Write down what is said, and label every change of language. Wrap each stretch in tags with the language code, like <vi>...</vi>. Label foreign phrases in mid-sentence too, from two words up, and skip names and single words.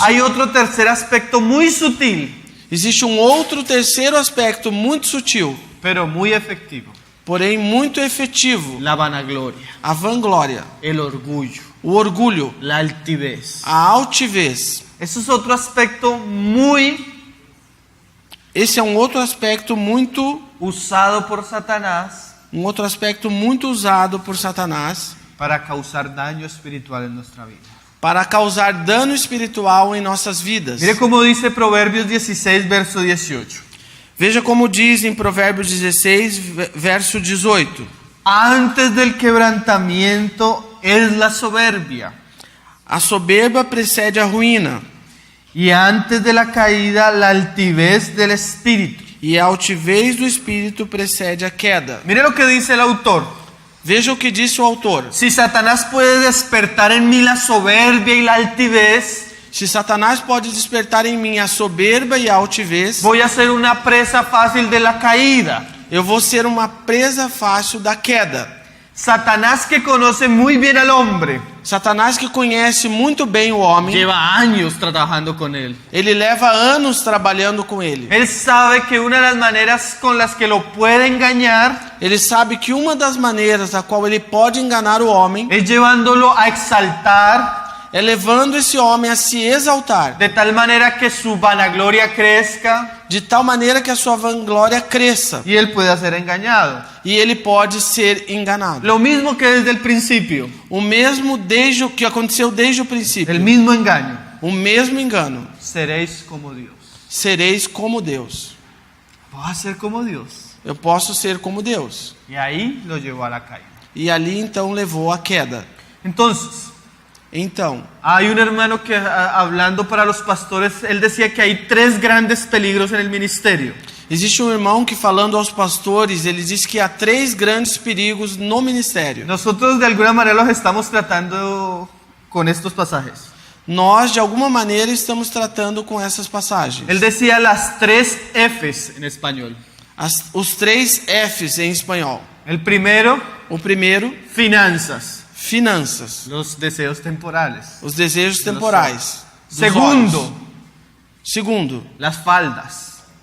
<es>hay otro tercer aspecto muy sutil,</es> <pt>existe um outro terceiro aspecto muito sutil,</pt> <es>pero muy efectivo.</es> <pt>porém muito efetivo,</pt> <es>la vanagloria,</es> <pt>a vanglória,</pt> <es>el orgullo,</es> <pt>o orgulho,</pt> <es>la altivez.</es> <pt>a altivez.</pt> <es>Eso es otro aspecto muy</es> <pt>Esse é um outro aspecto muito</pt> <es>usado por Satanás</es> <pt>usado por Satanás</pt> <es>para causar daño espiritual en nuestra vida.</es> <pt>para causar dano espiritual em nossas vidas.</pt> <es>Mire cómo dice Proverbios 16, verso 18.</es> <pt>Veja como diz em Provérbios 16, verso 18.</pt> <es>Antes del quebrantamiento es la soberbia,</es> <pt>A soberba precede a ruína,</pt> <es>y antes de la caída la altivez del espíritu.</es> <pt>e a altivez do espírito precede a queda.</pt> <es>Mire lo que dice el autor.</es> <pt>Veja o que disse o autor.</pt> <es>Si Satanás puede despertar en mí la soberbia y la altivez,</es> <pt>Se Satanás pode despertar em mim a soberba e a altivez,</pt> <es>voy a ser una presa fácil de la caída.</es> <pt>eu vou ser uma presa fácil da queda.</pt> <es>Satanás, que conoce muy bien al hombre,</es> <pt>Satanás, que conhece muito bem o homem,</pt> <es>lleva años trabajando con él.</es> <pt>ele leva anos trabalhando com ele.</pt> <es>Él sabe que una de las maneras con las que lo puede engañar</es> <pt>Ele sabe que uma das maneiras a qual ele pode enganar o homem</pt> <es>es llevándolo a exaltar</es> <pt>é levando esse homem a se exaltar,</pt> <es>de tal manera que su vanagloria crezca</es> <pt>de tal maneira que a sua vanglória cresça</pt> <es>y él pueda ser engañado.</es> <pt>e ele pode ser enganado.</pt> <es>Lo mismo que desde el principio,</es> <pt>O mesmo desde o que aconteceu desde o princípio,</pt> <es>el mismo engaño.</es> <pt>o mesmo engano.</pt> <es>Seréis como Dios.</es> <pt>Sereis como Deus.</pt> <es>Vas a ser como Dios.</es> <pt>Eu posso ser como Deus.</pt> <es>Y ahí lo llevó a la caída.</es> <pt>E ali então levou à queda.</pt> <es>Entonces,</es> <pt>Então,</pt> <es>hay un hermano que hablando para los pastores, él decía que hay 3 grandes peligros en el ministerio.</es> <pt>existe um irmão que, falando aos pastores, ele diz que há 3 grandes perigos no ministério.</pt> <es>Nosotros de alguna manera los estamos tratando con estos pasajes.</es> <pt>Nós, de alguma maneira, estamos tratando com essas passagens.</pt> <es>Él decía las 3 Fs en español.</es> <pt>Os 3 Fs em espanhol.</pt> <es>El primero,</es> <pt>O primeiro,</pt> <es>finanzas,</es> <pt>finanças.</pt> <es>los deseos temporales.</es> <pt>Os desejos temporais. dos</pt> <es>Segundo,</es> <pt>olhos. Segundo,</pt> <es>las faldas.</es>